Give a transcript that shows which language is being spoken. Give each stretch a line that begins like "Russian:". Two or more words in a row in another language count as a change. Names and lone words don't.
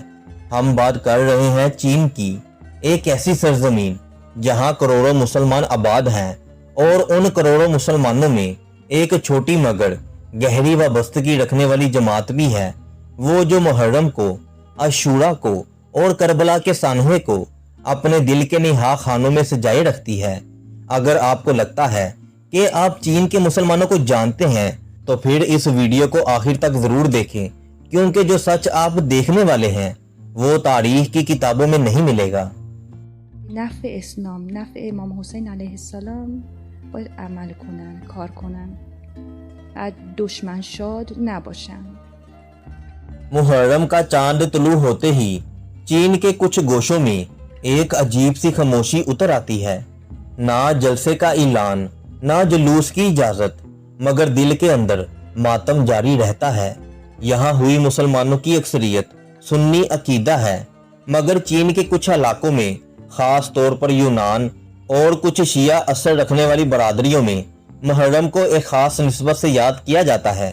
Urdu: ہم بات کر رہے ہیں چین کی، ایک ایسی سرزمین جہاں کروڑوں مسلمان آباد ہیں، اور ان کروڑوں مسلمانوں میں ایک چھوٹی مگر گہری وابستگی رکھنے والی جماعت بھی ہے، وہ جو محرم کو، عاشورہ کو اور کربلا کے سانحے کو اپنے دل کے نہاں خانوں میں سجائے رکھتی ہے. اگر آپ کو لگتا ہے کہ آپ چین کے مسلمانوں کو جانتے ہیں، تو پھر اس ویڈیو کو آخر تک ضرور دیکھیں، کیونکہ جو سچ آپ دیکھنے والے ہیں وہ تاریخ کی کتابوں میں نہیں ملے گا.
Persian: نفع اسلام، نفع امام حسین علیه السلام باید عمل کنن، کار کنن، بعد دشمن شاد نباشن.
Urdu: محرم کا چاند طلوع ہوتے ہی چین کے کچھ گوشوں میں ایک عجیب سی خاموشی اتر آتی ہے. نہ جلسے کا اعلان، نہ جلوس کی اجازت، مگر دل کے اندر ماتم جاری رہتا ہے. یہاں ہوئی مسلمانوں کی اکثریت سنی عقیدہ ہے، مگر چین کے کچھ علاقوں میں، خاص طور پر یونان اور کچھ شیعہ اثر رکھنے والی برادریوں میں، محرم کو ایک خاص نسبت سے یاد کیا جاتا ہے.